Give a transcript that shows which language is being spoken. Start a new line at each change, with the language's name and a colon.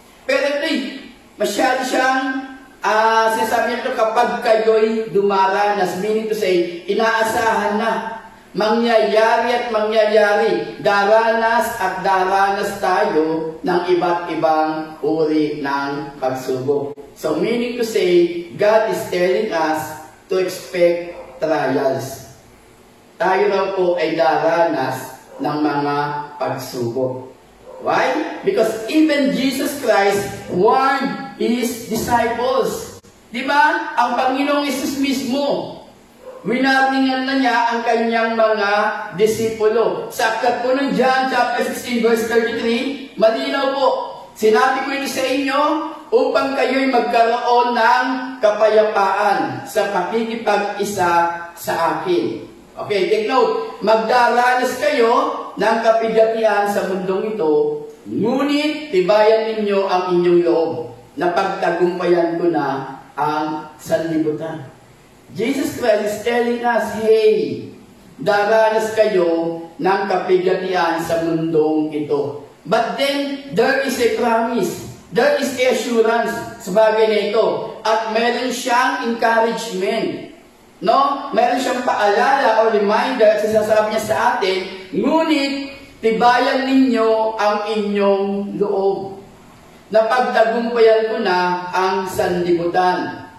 Filipino: Pero ito'y masyado siyang sinasabi nito kapag kayo'y dumaranas.
English: Meaning to say,
Filipino: inaasahan na. Mangyayari at mangyayari. Daranas at daranas tayo ng iba't ibang uri ng pagsubok.
English: So meaning to say, God is telling us to expect trials.
Filipino: Tayo raw po ay daranas ng mga pagsubok.
English: Why? Because even Jesus Christ warned His disciples.
Filipino: Di ba? Ang Panginoong Isus mismo, winarningan na niya ang kanyang mga disipulo. Sa aklat po ng John chapter 16 verse 33, malinaw po, sinabi ko ito sa inyo upang kayo'y magkaroon ng kapayapaan sa pakikipag-isa sa akin.
English: Okay, take note.
Filipino: Magdaranas kayo ng kapigatian sa mundong ito, ngunit tibayan ninyo ang inyong loob na pagtagumpayan ko na ang sanlibutan.
English: Jesus Christ is telling us, hey,
Filipino: daranas kayo ng kapigatian sa mundong ito.
English: But then, there is a promise. There is assurance
Filipino: sa bagay na ito. At meron siyang encouragement. No? Meron siyang paalala o reminder at sinasabi niya sa atin, ngunit tibayan ninyo ang inyong loob na pagtagumpayan ko na ang sanlibutan.